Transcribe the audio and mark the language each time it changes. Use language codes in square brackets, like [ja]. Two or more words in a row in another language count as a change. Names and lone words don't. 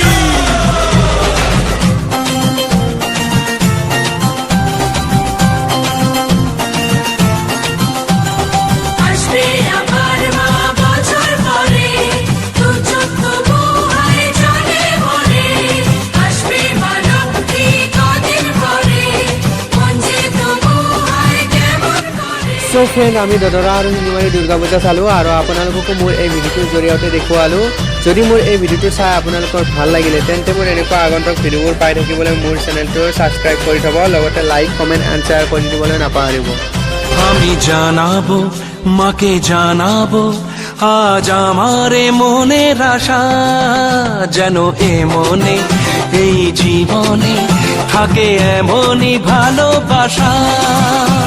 [bn] আসবে আমার মা বছর পরে দু চোখ তবু হয় জলে ভরে আসবে মা লক্ষ্মী কদিন পরে মন যে তবু হয় কেমন করে [en] So friend [as] আমি দদৰা আৰু শিঙিমাৰী দুৰ্গা পূজা চালোঁ আৰু আপোনালোককো মোৰ এই ভিডিঅ'টোৰ জৰিয়তে দেখুৱালোঁ। যদি মোৰ এই ভিডিঅ'টো চাই আপোনালোকৰ ভাল লাগিলে তেন্তে মোৰ এনেকুৱা আগন্তুক ভিডিঅ'বোৰ পাই থাকিবলৈ মোৰ চেনেলটো ছাবস্ক্ৰাইব কৰি থ'ব, লগতে [en] like comment and share [as] কৰি দিবলৈ নাপাহৰিব। [bn] আমি জানাবো মাকে জানাবো আজ আমারে মনের আশা যেন এ মনে এই জীবনে থাকে এমনই ভালোবাসা।